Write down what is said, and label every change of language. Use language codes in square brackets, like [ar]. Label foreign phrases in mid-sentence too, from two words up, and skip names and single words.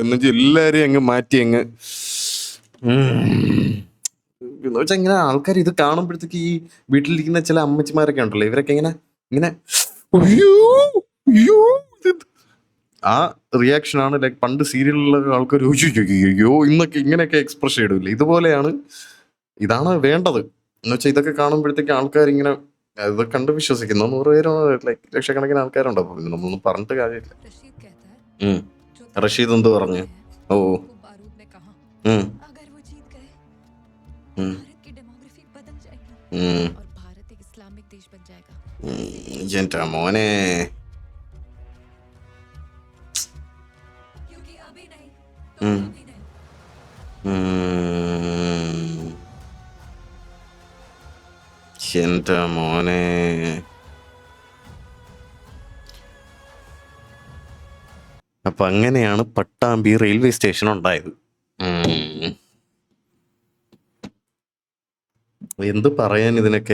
[ml] എന്ന് വെച്ചാൽ എല്ലാവരെയും അങ്ങ് മാറ്റി അങ്ങ് എന്ന് വെച്ചാൽ ഇങ്ങനെ ആൾക്കാർ ഇത് കാണുമ്പോഴത്തേക്ക് ഈ വീട്ടിലിരിക്കുന്ന ചില അമ്മച്ചിമാരൊക്കെ ഉണ്ടല്ലോ, ഇവരൊക്കെ ഇങ്ങനെ ഇങ്ങനെ അയ്യോ അയ്യോ ഇത് ആ റിയാക്ഷനാണ്. ലൈക്ക് പണ്ട് സീരിയലിലുള്ള ആൾക്കാർ അയ്യോ ഇന്നൊക്കെ ഇങ്ങനെയൊക്കെ എക്സ്പ്രഷൻ ഇടില്ലേ, ഇതുപോലെയാണ്. ഇതാണ് വേണ്ടത്. എന്ന് വെച്ചാൽ ഇതൊക്കെ കാണുമ്പോഴത്തേക്ക് ആൾക്കാർ ഇങ്ങനെ ഇത് കണ്ട് വിശ്വസിക്കുന്നു. 100 പേരോ ലൈക്ക് ലക്ഷക്കണക്കിന് ആൾക്കാരുണ്ടോ? പിന്നെ നമ്മളൊന്നും പറഞ്ഞിട്ട് കാര്യമില്ല. [hi] रशीद कहता है जो तेरे [ml] റഷീദ് എന്ത് പറഞ്ഞു? [hi] हैं, ഓ, वो बारूद में कहा ഉം, अगर वो जीत गए ഉം, भारत की डेमोग्राफी बदल जाएगी ഉം, और भारत एक इस्लामिक देश बन जाएगा। [ml] എൻ്റെ മോനെ. [hi] क्योंकि अभी नहीं ഉം, तो कभी नहीं। [ml] ഉം, എൻ്റെ മോനെ. അപ്പൊ അങ്ങനെയാണ് പട്ടാമ്പി റെയിൽവേ സ്റ്റേഷൻ ഉണ്ടായത്. എന്ത് പറയാൻ ഇതിനൊക്കെ?